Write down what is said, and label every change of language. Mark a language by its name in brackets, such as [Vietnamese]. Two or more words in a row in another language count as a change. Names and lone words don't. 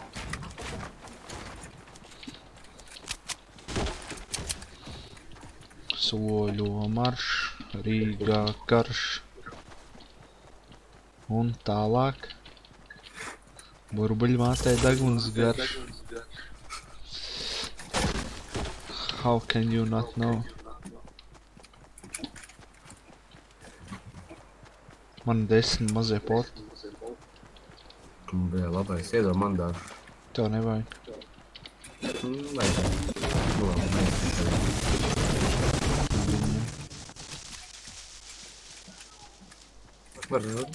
[Latvian] Soļo marš, Rīgā karš. Un tālāk. Burbuļmātei deguns garš. [English] How can you not know? [Latvian] Man 10 mazie poti. Bļā, labais, iedod man dažu. Tev nevajag. Vajag. Nu, labi, vajag. Var rud.